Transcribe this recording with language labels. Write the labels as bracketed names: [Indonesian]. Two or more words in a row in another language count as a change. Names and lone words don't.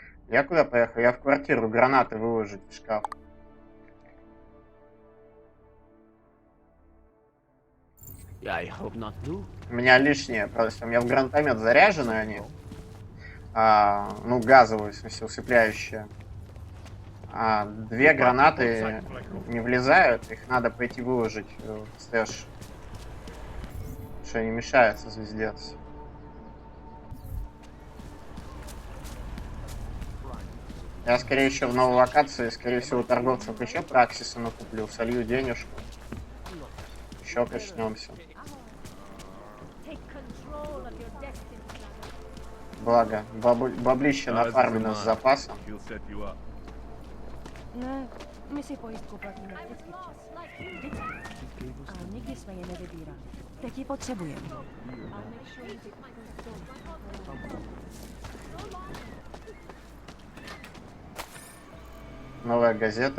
[Russian] Я куда поехал? Я в квартиру гранаты выложить в шкаф. [English] I hope not too. [Russian] У меня лишние, просто у меня в гранатомет заряжены они. Ну, газовые, в смысле, усыпляющие. Две гранаты не влезают, их надо пойти выложить в стэш. Потому что они мешаются, звездец. Я, скорее еще в новой локации, скорее всего, у торговцев еще праксиса накуплю, солью денежку. Еще качнемся. Благо, баблище нафармено с запасом. [Czech] My si pojistku platíme vždycky včas. Vždycky. A nikdy jsme je nevybírali. Teď ji potřebujeme. [Russian] Новая газета.